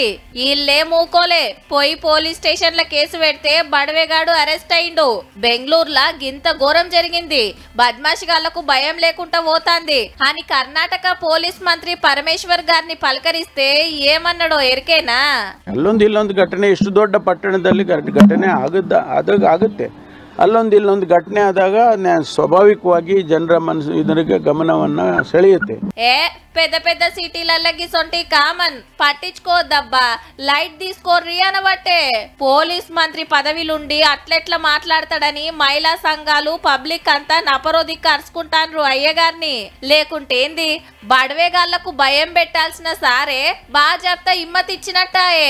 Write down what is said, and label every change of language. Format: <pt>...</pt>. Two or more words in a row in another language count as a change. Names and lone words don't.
<te>వీళ్ళే మూకోలే పోయి పోలీస్ స్టేషన్ లో కేసు పెడితే బడవేగాడు అరెస్ట్ అయిండు. బెంగళూరులా గింత ఘోరం జరిగింది. బద్మాషిగాళ్లకు భయం లేకుండా పోతాంది అని కర్ణాటక పోలీస్ మంత్రి పరమేశ్వర్ గారిని పలకరిస్తే ఏమన్నాడో ఎరికేనా?</te> <kn>ಇಲ್ಲೊಂದು ಘಟನೆ ಇಷ್ಟು ದೊಡ್ಡ ಪಟ್ಟಣದಲ್ಲಿ ಘಟನೆ ಆಗುತ್ತೆ. ಅಲ್ಲೊಂದು ಘಟನೆ ಆದಾಗ ಸ್ವಾಭಾವಿಕವಾಗಿ ಜನರ ಮನಸ್ಸು ಇದರಿಗೆ ಗಮನವನ್ನ ಸೆಳೆಯುತ್ತೆ.</kn> <te>పెద్ద పెద్ద సిటీలకి సొంటి కామన్ పట్టించుకోవద్దబ్బా. లైట్ తీసుకోర్రి అనబట్టే పోలీస్ మంత్రి పదవిలుండి అట్లెట్లా మాట్లాడతాడని మహిళా సంఘాలు పబ్లిక్ అంతా నపరోది కరుచుకుంటాన్రు అయ్యగారిని. లేకుంటేంది బడవేగాళ్లకు భయం పెట్టాల్సిన సారే బాజాప్తా హిమ్మత్ ఇచ్చినట్టాయే.</te>